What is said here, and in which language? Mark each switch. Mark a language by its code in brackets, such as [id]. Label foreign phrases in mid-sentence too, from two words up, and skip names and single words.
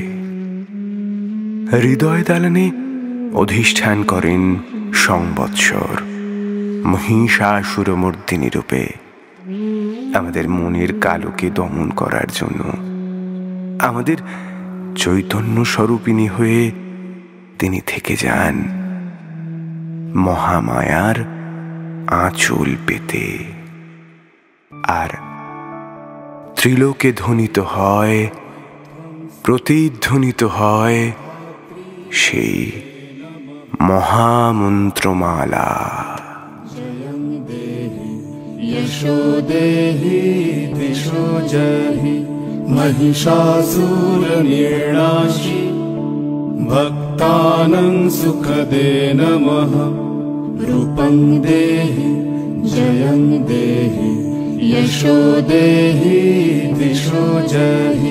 [bn] হৃদয় দালানে অধিষ্ঠান করেন সংবৎসর মহিষাসুরমর্দিনী রূপে, আমাদের মনের কালোকে দমন করার জন্য, আমাদের চৈতন্য স্বরূপিণী হয়ে তিনি থেকে যান মহামায়ার আঁচল পেতে। আর ত্রিলোকে ধ্বনিত হয়, প্রতিধ্বনিত হয় সেই মহামন্ত্রমালা। [sa] यशो देहि दिशो जहि महिषासुरनिर्णाशि, भक्तानां सुखदे नमः। रूपं देहि जयं देहि यशो देहि दिशो जहि।